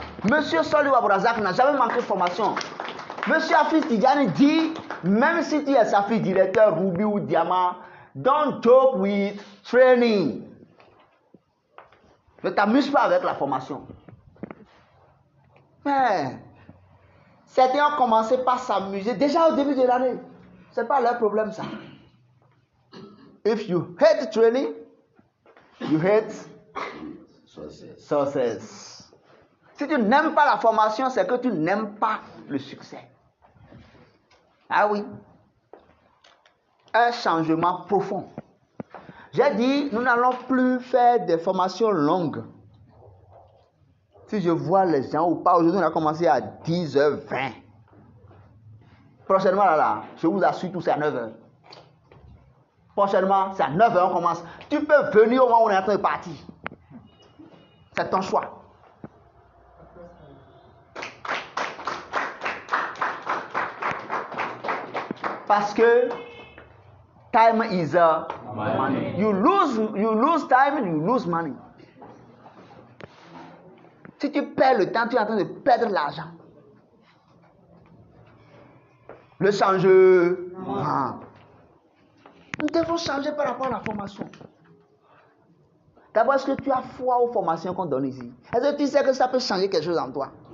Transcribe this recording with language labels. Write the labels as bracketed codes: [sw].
[fr] Monsieur Soli Wabrazak n'a jamais manqué de formation. Monsieur Afis Tidjani dit, même si tu es Safi directeur Ruby ou Diamant, [en] don't joke with training. [fr] Ne t'amuse pas avec la formation. Mais certains ont commencé par s'amuser déjà au début de l'année. Ce n'est pas leur problème ça. [en] If you hate training, you hate success. [fr] Si tu n'aimes pas la formation, c'est que tu n'aimes pas le succès. Ah oui. Un changement profond. J'ai dit, nous n'allons plus faire des formations longues. Si je vois les gens ou pas, aujourd'hui on a commencé à 10h20. Prochainement, je vous assure, tout c'est à 9h. Prochainement, c'est à 9h on commence. Tu peux venir au moment où on est en train de partir. C'est ton choix. Parce que [en] time is money. You lose time, you lose money. [fr] Si tu perds le temps, tu es en train de perdre l'argent. Le changement. Nous devons changer par rapport à la formation. D'abord, est-ce que tu as foi aux formations qu'on donne ici? Est-ce que tu sais que ça peut changer quelque chose en toi?